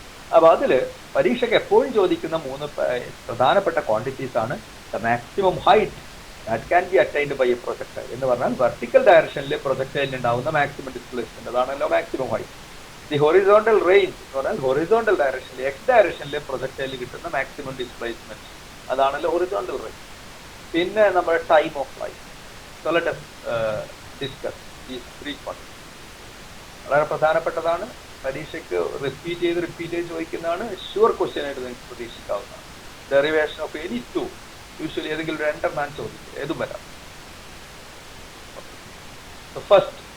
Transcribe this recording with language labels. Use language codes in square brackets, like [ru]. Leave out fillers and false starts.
[ml] അപ്പൊ അതില് പരീക്ഷയ്ക്ക് എപ്പോഴും ചോദിക്കുന്ന മൂന്ന് പ്രധാനപ്പെട്ട ക്വാണ്ടിറ്റീസ് ആണ് [en] the maximum height that can be attained by a projectile [ml] എന്ന് പറഞ്ഞാൽ വെർട്ടിക്കൽ ഡയറക്ഷനിൽ പ്രൊജക്ടൈലിന് ഉണ്ടാവുന്ന മാക്സിമം ഡിസ്പ്ലേസ്മെന്റ്, അതാണല്ലോ maximum height. The horizontal range എന്ന് പറഞ്ഞാൽ ഹൊറിസോണ്ടൽ ഡയറക്ഷനിൽ എക്സ് ഡയറക്ഷനിൽ പ്രൊജക്ടൈലിൽ കിട്ടുന്ന മാക്സിമം ഡിസ്പ്ലേസ്മെന്റ്, അതാണല്ലോ ഹൊറിസോണ്ടൽ റേഞ്ച്. പിന്നെ നമ്മുടെ time of flight. [en] So let us discuss these three quantities. [ml] വളരെ പ്രധാനപ്പെട്ടതാണ്. പരീക്ഷയ്ക്ക് റിപ്പീറ്റ് ചെയ്ത് ചോദിക്കുന്നതാണ്. ഷുവർ ക്വസ്റ്റ്യൻ ആയിട്ട് നിങ്ങൾക്ക് പ്രതീക്ഷിക്കാവുന്നതാണ്. [en] derivation of any two [ml] ഏതെങ്കിലും രണ്ടെണ്ണം ചോദിക്കും, ഏതും വരാം. ഫസ്റ്റ്